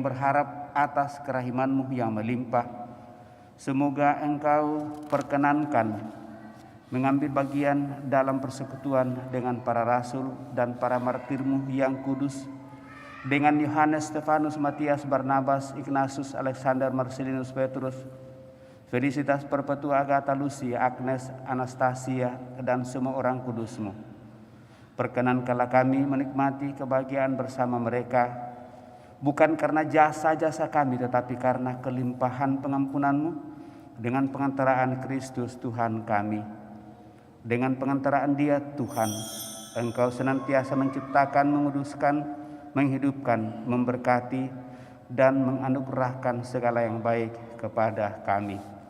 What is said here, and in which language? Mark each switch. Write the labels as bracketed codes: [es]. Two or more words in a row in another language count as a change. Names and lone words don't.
[id] berharap atas kerahiman-Mu yang melimpah, semoga Engkau perkenankan mengambil bagian dalam persekutuan dengan para rasul dan para martir-Mu yang kudus, dengan Yohanes, Stefanus, Matias, Barnabas, Ignatius, Alexander, Marcelinus, Petrus, Felicitas, Perpetua, Agatha, Lucia, Agnes, Anastasia, dan semua orang kudus-Mu. Perkenankanlah kami menikmati kebahagiaan bersama mereka, bukan karena jasa-jasa kami, tetapi karena kelimpahan pengampunan-Mu dengan pengantaraan Kristus Tuhan kami. Dengan pengantaraan Dia, Tuhan, Engkau senantiasa menciptakan, menguduskan, menghidupkan, memberkati, dan menganugerahkan segala yang baik kepada kami.